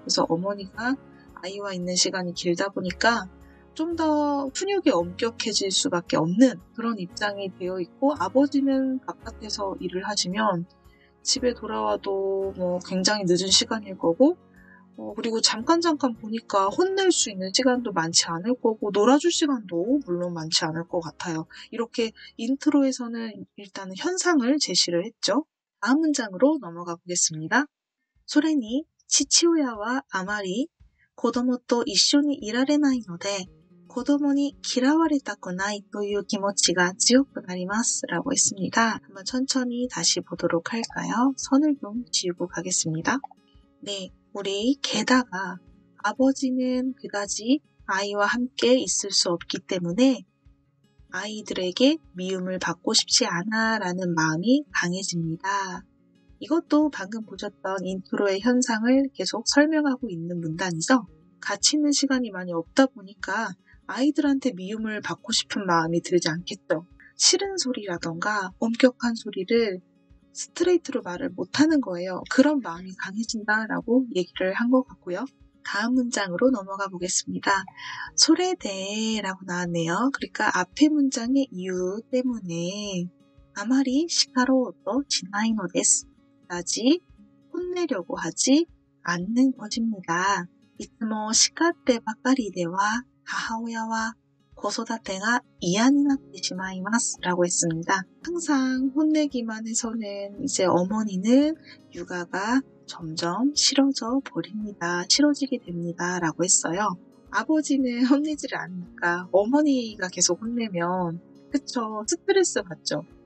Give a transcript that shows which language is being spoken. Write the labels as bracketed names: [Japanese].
[Korean] 그래서 어머니가 아이와 있는 시간이 길다 보니까 좀 더 훈육이 엄격해질 수밖에 없는 그런 입장이 되어 있고, 아버지는 바깥에서 일을 하시면 집에 돌아와도 뭐 굉장히 늦은 시간일 거고, 그리고 잠깐 보니까 혼낼 수 있는 시간도 많지 않을 거고, 놀아줄 시간도 물론 많지 않을 것 같아요. 이렇게 인트로에서는 일단은 현상을 제시를 했죠. 다음 문장으로 넘어가 보겠습니다. [Japanese] それに父親はあまり子供と一緒にいられないので、子供に嫌われたくないという気持ちが強くなります [Korean] 라고 했습니다. 한번 천천히 다시 보도록 할까요? 선을 좀 지우고 가겠습니다. 네, 우리 게다가 아버지는 그다지 아이와 함께 있을 수 없기 때문에 아이들에게 미움을 받고 싶지 않아 라는 마음이 강해집니다. 이것도 방금 보셨던 인트로의 현상을 계속 설명하고 있는 문단이죠. 같이 있는 시간이 많이 없다 보니까 아이들한테 미움을 받고 싶은 마음이 들지 않겠죠. 싫은 소리라던가 엄격한 소리를 스트레이트로 말을 못하는 거예요. 그런 마음이 강해진다라고 얘기를 한 것 같고요. 다음 문장으로 넘어가 보겠습니다. 소래대라고 나왔네요. 그러니까 앞에 문장의 이유 때문에 [Japanese] 아마리 시카로도 지나이노 데스. [Korean] 까지 혼내려고 하지 않는 것입니다. [Japanese] いつも叱ってばかりでは母親は子育てが嫌になってしまいます [Korean] 라고 했습니다. 항상 혼내기만 해서는 이제 어머니는 육아가 점점 싫어져 버립니다. 싫어지게 됩니다. 라고 했어요. 아버지는 혼내지를 않으니까 어머니가 계속 혼내면 그쵸, 스트레스 받죠.